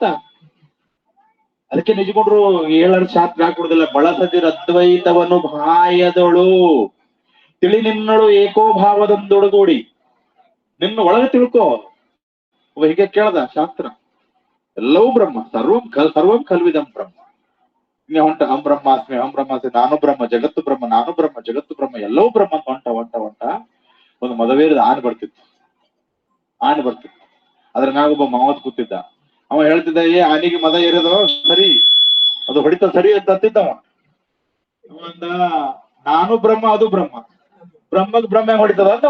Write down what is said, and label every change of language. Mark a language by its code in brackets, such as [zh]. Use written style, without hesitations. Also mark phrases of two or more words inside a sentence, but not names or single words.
[kn] ಅದಕ್ಕೆ ನಿಜಗೊಂಡ್ರು ಏಳರ ಶಾಸ್ತ್ರ ಹಾಕೊಡುದಿಲ್ಲ. ಬಳಸದಿರ ಅದ್ವೈತವನ್ನು ಬಾಯದೊಳು ತಿಳಿ ನಿನ್ನಳು ಏಕೋಭಾವದೊಂದೊಡಗೂಡಿ. ನಿನ್ನ ಒಳಗೆ ತಿಳ್ಕೋ. ಹೀಗೆ ಕೇಳ್ದ ಶಾಸ್ತ್ರ. ಎಲ್ಲವೂ ಬ್ರಹ್ಮ, [sa] ಸರ್ವಂ ಕಲ್ವಿದಂ ಬ್ರಹ್ಮ. [kn] ಹಿಂಗೆ ಹೊಂಟ [sa] ಅಹಂ ಬ್ರಹ್ಮಾಸ್ಮಿ ಅಹಂ ಬ್ರಹ್ಮಾಸ್ಮಿ, [kn] ನಾನು ಬ್ರಹ್ಮ ಜಗತ್ತು ಬ್ರಹ್ಮ, ನಾನು ಬ್ರಹ್ಮ ಜಗತ್ತು ಬ್ರಹ್ಮ, ಎಲ್ಲವೂ ಬ್ರಹ್ಮ ಅಂತ ಹೊಂಟ ಒಂದು ಮದವೇರದ ಆನೆ ಬರ್ತಿತ್ತು. ಅದ್ರ ಮ್ಯಾಗೊಬ್ಬ ಮಾವತ್ ಕೂತಿದ್ದ. ಅವ ಹೇಳ್ತಿದ್ದ, ಆನೆಗೆ ಮದ ಏರಿದ ಸರಿ, ಅದು ಹೊಡಿತ ಸರಿ ಅಂತ ಅಂತಿದ್ದವ. ಇವಂದ ನಾನು ಬ್ರಹ್ಮ ಅದು ಬ್ರಹ್ಮ, ಬ್ರಹ್ಮಗ್ ಬ್ರಹ್ಮ ಹೊಡಿತದ ಅಂತವ.